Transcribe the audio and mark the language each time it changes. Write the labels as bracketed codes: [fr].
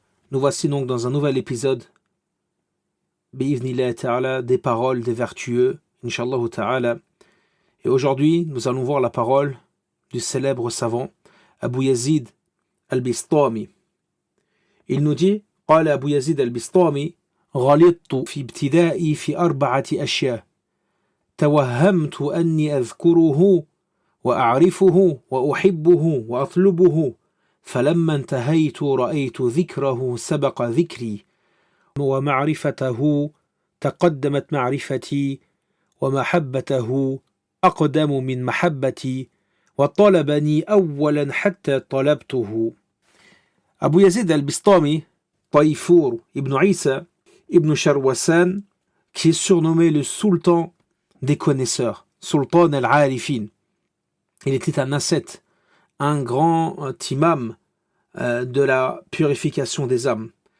[fr] Nous voici donc dans un nouvel épisode [ar] bi'idhnillah ta'ala [fr] des paroles des vertueux, Inch'Allah ta'ala. Et aujourd'hui, nous allons voir la parole du célèbre savant Abu Yazid al-Bistami. Il nous dit: [ar] قال أبو يزيد البسطامي غلطت في ابتدائي في 4 أشياء توهمت أني أذكره وأعرفه وأحبه وأطلبه فلما انتهيت رأيت ذكره سبق ذكري ومعرفته تقدمت معرفتي ومحبته أقدم من محبتي وطلبني أولا حتى طلبته. [fr] Abu Yazid al-Bistami, Taïfour ibn Isa ibn Sharwasan, qui est surnommé le sultan des connaisseurs, Sultan al-Arifin. Il était un ascète, un grand imam de la purification des âmes.